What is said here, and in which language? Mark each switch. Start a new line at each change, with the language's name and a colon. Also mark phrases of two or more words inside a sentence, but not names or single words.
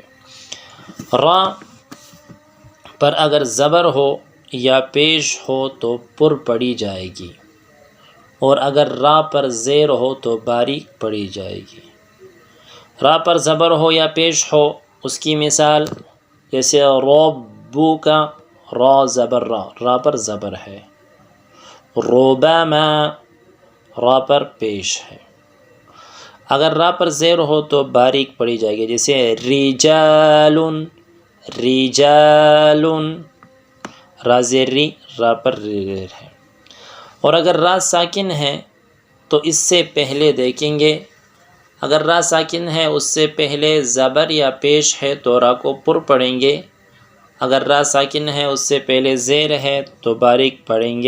Urdu: را پر اگر زبر ہو یا پیش ہو تو پر پڑی جائے گی، اور اگر را پر زیر ہو تو باریک پڑی جائے گی۔ را پر زبر ہو یا پیش ہو، اس کی مثال جیسے ربو کا، را زبر را، را پر زبر ہے۔ ربما، را پر پیش ہے۔ اگر را پر زیر ہو تو باریک پڑی جائے گی، جیسے رجال، رجال، را زیر ری، را پر زیر ہے۔ اور اگر را ساکن ہے تو اس سے پہلے دیکھیں گے، اگر را ساکن ہے اس سے پہلے زبر یا پیش ہے تو را کو پر پڑھیں گے، اگر را ساکن ہے اس سے پہلے زیر ہے تو باریک پڑھیں گے۔